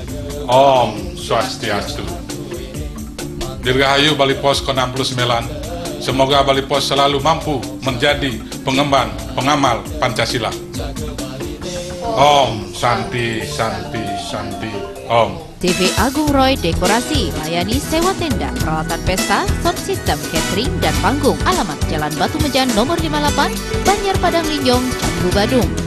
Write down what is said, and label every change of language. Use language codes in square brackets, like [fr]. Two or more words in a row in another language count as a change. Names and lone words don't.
[sa] Om Swastiastu. [id] Dirgahayu Bali Pos ke-69 Semoga Bali Pos selalu mampu menjadi pengemban, pengamal Pancasila. [sa] Om Santi Santi Santi Om. [id] TV Agung Roy Dekorasi, layani sewa tenda, peralatan pesta, [en] sound system, [id] catering, dan panggung. Alamat Jalan Batu Mejan nomor 58, Banjar Padang Linjong, Canggu, Badung.